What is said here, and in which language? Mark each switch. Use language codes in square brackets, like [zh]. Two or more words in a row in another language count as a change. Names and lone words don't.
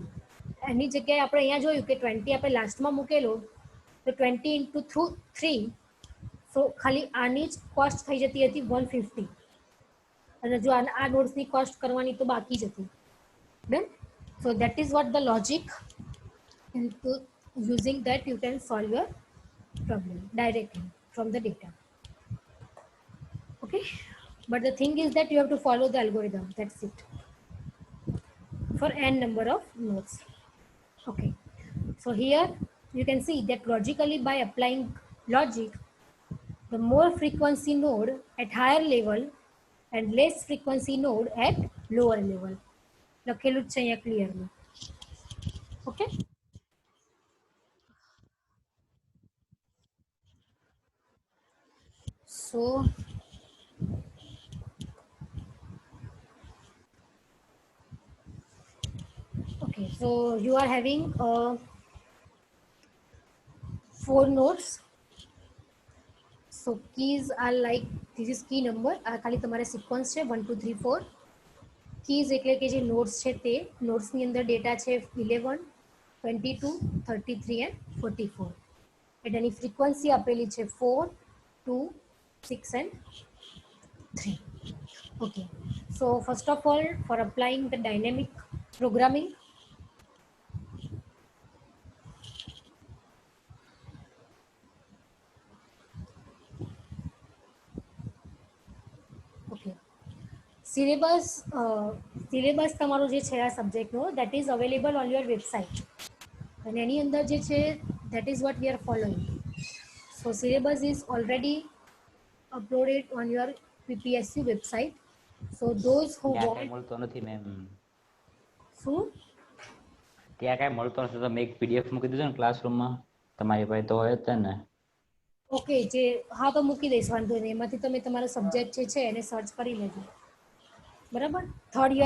[gu] એની જગ્યાએ આપણે અહીંયા જોયું કે 20 આપણે લાસ્ટમાં મૂકેલો તો 20 [en] into 3, so [gu] ખાલી આની જ કોસ્ટ થઈ જતી હતી 150. અને જો આ નોટ્સની કોસ્ટ કરવાની તો બાકી જ હતી. [en] Done. So that is what the logic. into using that you can solve your problem directly from the data. Okay, but the thing is that you have to follow the algorithm. That's it for n number of nodes. Okay, so here you can see that logically by applying logic, the more frequency node at higher level and less frequency node at lower level. [gu] લખેલું જ છે અહીંયા ક્લિયરલી. ઓકે, [en] so okay, so you are having 4 nodes. So keys are like, this is key number. [gu] આ ખાલી તમારે સિક્વન્સ છે 1 2 3 4. keys એટલે કે જે નોડ્સ છે તે નોડ્સની અંદર ડેટા છે 11 22 33 and 44. એટલે એની ફ્રીક્વન્સી આપેલી છે 4 2 6 and 3. [en] Okay, so first of all, for applying the dynamic programming, okay, [gu] સિલેબસ તમારો જે છે આ સબ્જેક્ટનો [en] that is available on your website. [gu] અને એની અંદર જે છે [en] that is what we are following. So syllabus is already uploaded on your PPSU website. So those who [gu] ત્યાં [en] want [gu] કઈ મળતો નથી મેમ. શું ત્યાં કઈ મળતો નથી તો મેં એક PDF મૂકી દીધો ને ક્લાસરૂમમાં, તમારી પાસે તો હોય જ છે ને. ઓકે, જે હા તો મૂકી દઈશ, વાંધો નહીં. એમાંથી તમે તમારો સબ્જેક્ટ જે છે એને સર્ચ કરી લેજો. બરાબર, [en] third year